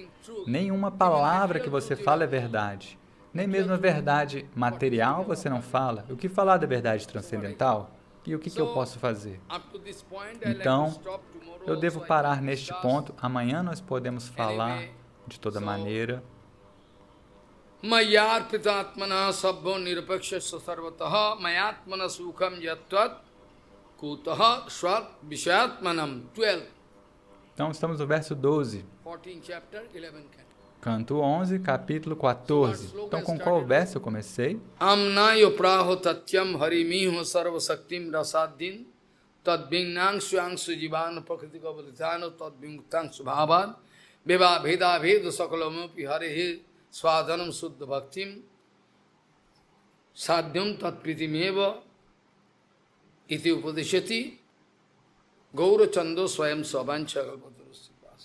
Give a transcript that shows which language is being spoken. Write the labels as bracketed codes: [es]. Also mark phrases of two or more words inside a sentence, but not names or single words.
[pt] Nenhuma palavra que você fala é verdade. Nem mesmo a verdade material você não fala. O que falar da verdade transcendental? E o que eu posso fazer? Então, eu devo parar neste ponto. Amanhã nós podemos falar de toda maneira. [sa] Mayar pitatmana sabbho nirapakshasya sarvataha mayatmana sukham yatvat kutaha swat vishayatmanam. 12. Então, estamos no verso 12. [en] 14 chapter, 11 canto. [pt] Canto 11, capítulo 14. Então, com qual verso eu comecei? [sa] Amnayo praho tatyam harimiho sarvasaktim rasaddin tadvingnang swangsu jivana prakritika valitano tadvingtang subhavad beva bheda bhedu sakalamupi harihi swadhanam suddha bhaktim sadhyam tatpritimeva iti upadishati gaura chando swayam savancha kalpatarusya.